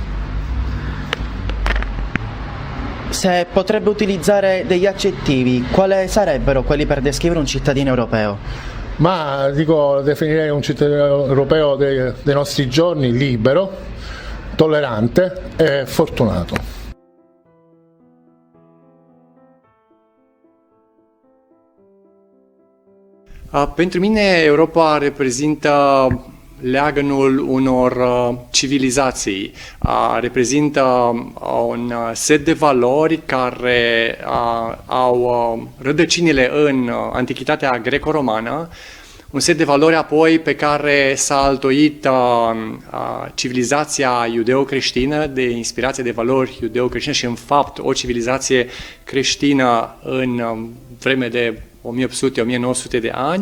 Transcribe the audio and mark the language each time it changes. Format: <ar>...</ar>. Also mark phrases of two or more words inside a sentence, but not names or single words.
<it>Se potrebbe utilizzare degli aggettivi, quali sarebbero quelli per descrivere un cittadino europeo? Ma definirei un cittadino europeo dei nostri giorni libero, tollerante e fortunato.</it> <ro>Pentru mine Europa reprezintă leagănul unor civilizații, reprezintă un set de valori care au rădăcinile în antichitatea greco-romană, un set de valori apoi pe care s-a altoit civilizația iudeo-creștină, de inspirație de valori iudeo-creștine și în fapt o civilizație creștină în vreme de 1800-1900 de ani.</ro>